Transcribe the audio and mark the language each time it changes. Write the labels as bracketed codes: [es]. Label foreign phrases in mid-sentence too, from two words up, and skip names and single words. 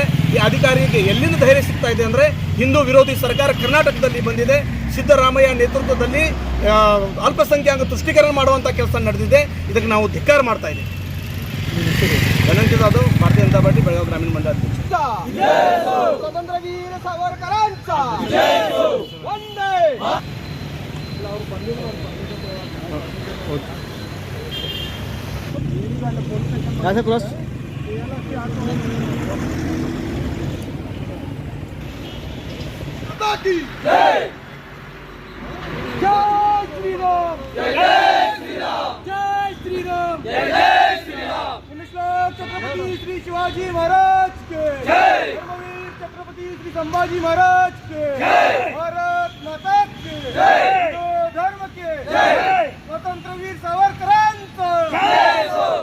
[kn] ಈ ಅಧಿಕಾರಿಗೆ ಎಲ್ಲಿಂದ ಧೈರ್ಯ ಸಿಗ್ತಾ ಇದೆ ಅಂದರೆ ಹಿಂದೂ ವಿರೋಧಿ ಸರ್ಕಾರ ಕರ್ನಾಟಕದಲ್ಲಿ ಬಂದಿದೆ, ಸಿದ್ದರಾಮಯ್ಯ ನೇತೃತ್ವದಲ್ಲಿ ಅಲ್ಪಸಂಖ್ಯಾತ ತುಷ್ಟೀಕರಣ ಮಾಡುವಂಥ ಕೆಲಸ ನಡೆದಿದೆ। ಇದಕ್ಕೆ ನಾವು ಧಿಕ್ಕಾರ ಮಾಡ್ತಾ ಇದ್ದೀವಿ। ಧನಂಜಯ ಜಾಧವ್, ಭಾರತೀಯ ಜನತಾ ಪಾರ್ಟಿ ಬೆಳಗಾವಿ ಗ್ರಾಮೀಣ ಮಂಡಲ ಅಧ್ಯಕ್ಷ। [mr] स्वतंत्रवीर सावरकरांच वंदे ऐसे प्लस [hi] जय जय श्री राम, जय श्री राम, जय श्री राम, जय श्री राम। छत्रपति श्री शिवाजी महाराज के जय, धर्मवीर छत्रपति श्री संभाजी महाराज के जय, भारत माता के जय, हिंदू धर्म के जय, [mr] स्वतंत्रवीर सावरकरांचा जय।